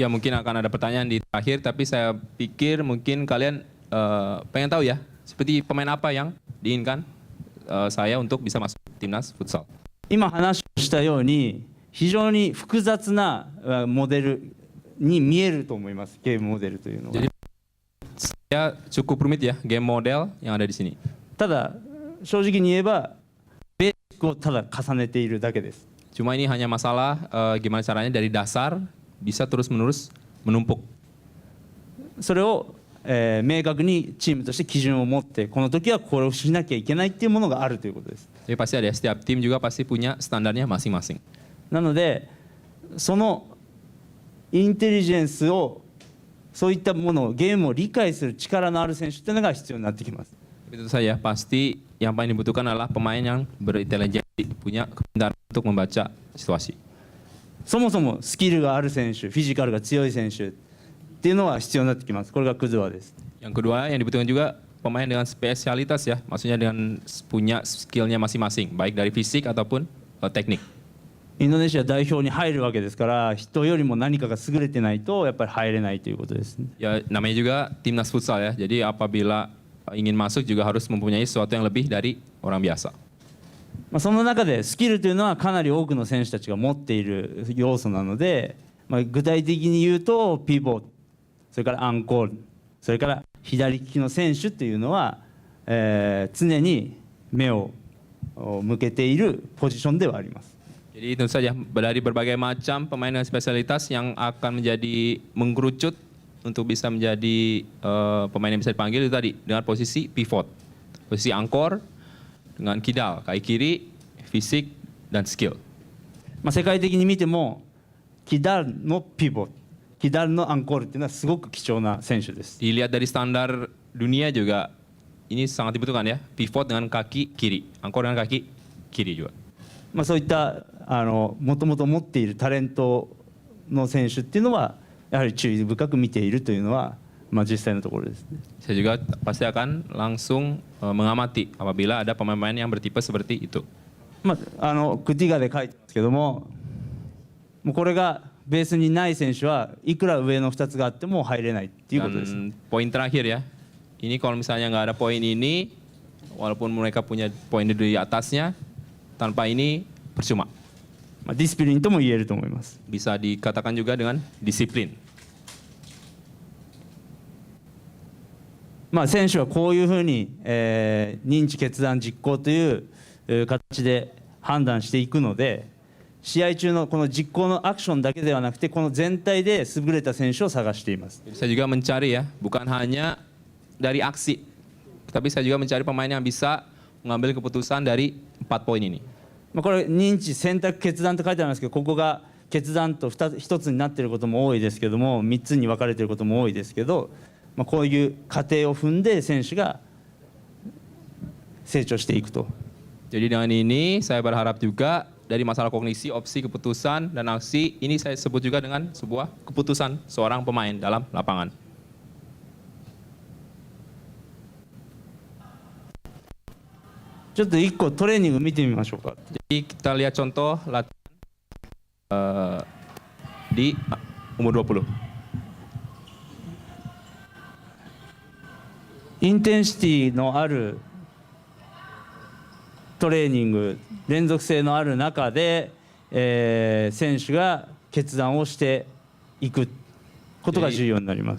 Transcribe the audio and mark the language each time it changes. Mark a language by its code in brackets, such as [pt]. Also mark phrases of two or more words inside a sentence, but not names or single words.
[id] Ya mungkin akan ada pertanyaan di akhir, tapi saya pikir mungkin kalian pengen tahu ya, seperti pemain apa yang diinginkan saya untuk bisa masuk timnas futsal. [ja] 今話をしたように非常に複雑なモデルに見えると思います。ゲームモデルというのは。 [id] Jadi saya cukup rumit ya [en] game model [id] yang ada di sini. [ja] ただ正直に言えばベーシックをただ重ねているだけです。 [id] Cuma ini hanya masalah gimana caranya dari dasar bisa terus-menerus menumpuk. [ja] それを、明確にチームとして基準を持ってこの時はこれをしなきゃいけないっていうものがあるということです。 [id] Jadi pasti ada ya, setiap tim juga pasti punya standarnya masing-masing. [ja] なのでそのインテリジェンスをそういったものをゲームを理解する力のある選手っていうのが必要になってきます。 [id] Itu saja pasti yang paling dibutuhkan adalah pemain yang berintelijensi, punya kepintaran untuk membaca situasi. [ja] そもそもスキルがある選手、フィジカルが強い選手っていうのは必要になってきます。これがクズワです。 [id] Yang kedua yang dibutuhkan juga pemain dengan spesialitas ya, maksudnya dengan punya skillnya masing-masing, baik dari fisik ataupun teknik. [ja] インドネシア代表に入るわけですから、人よりも何かが優れてないとやっぱり入れないということですね。 [id] Ya, namanya juga timnas futsal ya. Jadi apabila ingin masuk juga harus mempunyai sesuatu yang lebih dari orang biasa. [ja] その中でスキルというのはかなり多くの選手たちが持っている要素なので、具体的に言うとピボット、それからアンコール、それから左利きの選手というのは、常に目を向けているポジションではあります。 [id] Jadi tentu saja dari berbagai macam pemain dengan spesialitas yang akan menjadi mengkerucut untuk bisa menjadi pemain yang bisa dipanggil itu tadi dengan posisi pivot, posisi angkor, dengan kidal, kaki kiri, fisik dan skill. [ja] 世界的に見てもキダルのピボット、キダルのアンコールというのはすごく貴重な選手です。 [id] Dilihat dari standar dunia juga ini sangat dibutuhkan ya, pivot dengan kaki kiri, angkor dengan kaki kiri juga. [ja] そういったもともと持っているタレントの選手っていうのはやはり注意深く見ているというのは、実際のところですね。 [id] Saya juga pasti akan langsung mengamati apabila ada pemain-pemain yang bertipe seperti itu. [ja] クティガで書いてますけども、これがベースにない選手はいくら上の2つがあっても入れないっていうことです。 [id] Dan poin terakhir ya, ini kalau misalnya nggak ada poin ini, walaupun mereka punya poin di atasnya, tanpa ini percuma. [ja] ディスプリンとも言えると思います。 [id] Bisa dikatakan juga dengan disiplin. [ja] 選手はこういうふうに、認知決断実行という形で判断していくので、試合中のこの実行のアクションだけではなくてこの全体で優れた選手を探しています。 [id] Saya juga mencari ya, bukan hanya dari aksi, tapi saya juga mencari pemain yang bisa mengambil keputusan dari 4 poin ini. [ja] これ認知選択決断と書いてありますけど、ここが決断と1つになっていることも多いですけども、3つに分かれていることも多いですけど、こういう過程を踏んで選手が成長していくと。 [id] Jadi dengan ini saya berharap juga dari masalah kognisi, opsi, keputusan, dan aksi ini saya sebut juga dengan sebuah keputusan seorang pemain dalam lapangan. [ja] ちょっと1個トレーニング見てみましょうか。 [id] Jadi kita lihat contoh latihan di umur 20. [ja] インテンシティのあるトレーニング、連続性のある中で、選手が決断をしていくことが重要になります。